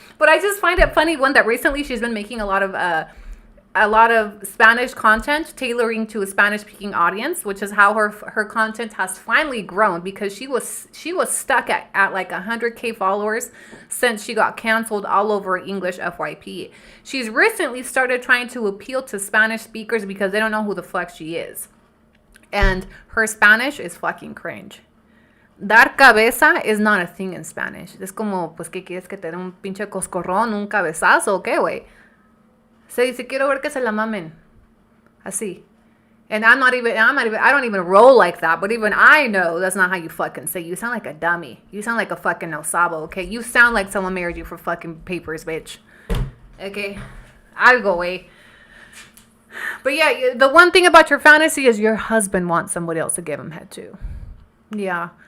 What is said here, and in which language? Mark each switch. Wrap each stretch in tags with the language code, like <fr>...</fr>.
<en>But I just find it funny, one, that recently she's been making a lot of Spanish content, tailoring to a Spanish-speaking audience, which is how her content has finally grown, because she was stuck at like 100K followers since she got canceled all over English FYP. She's recently started trying to appeal to Spanish speakers because they don't know who the fuck she is. And her Spanish is fucking cringe. Dar cabeza is not a thing in Spanish.</en> <es>Es como, pues, ¿qué quieres que te dé un pinche coscorrón, un cabezazo o qué, güey? Se dice, quiero ver que se la mamen. Así.</es> <en>And I don't even roll like that, but even I know that's not how you fucking say. You sound like a dummy. You sound like a fucking no sabo, okay? You sound like someone married you for fucking papers, bitch. Okay? I'll go away. But yeah, the one thing about your fantasy is your husband wants somebody else to give him head to. Yeah.</en>